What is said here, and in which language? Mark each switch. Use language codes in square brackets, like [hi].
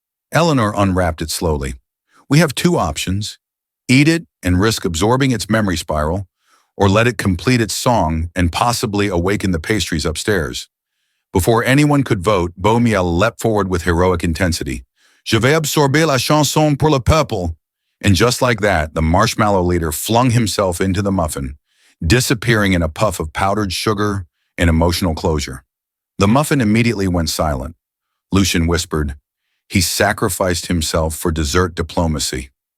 [en] Eleanor unwrapped it slowly. We have two options. Eat it and risk absorbing its memory spiral, or let it complete its song and possibly awaken the pastries upstairs. Before anyone could vote, Beaumiel leapt forward with heroic intensity. [fr] Je vais absorber la chanson pour le peuple. [en] And just like that, the marshmallow leader flung himself into the muffin, disappearing in a puff of powdered sugar and emotional closure. The muffin immediately went silent. Lucien whispered, he sacrificed himself for dessert diplomacy.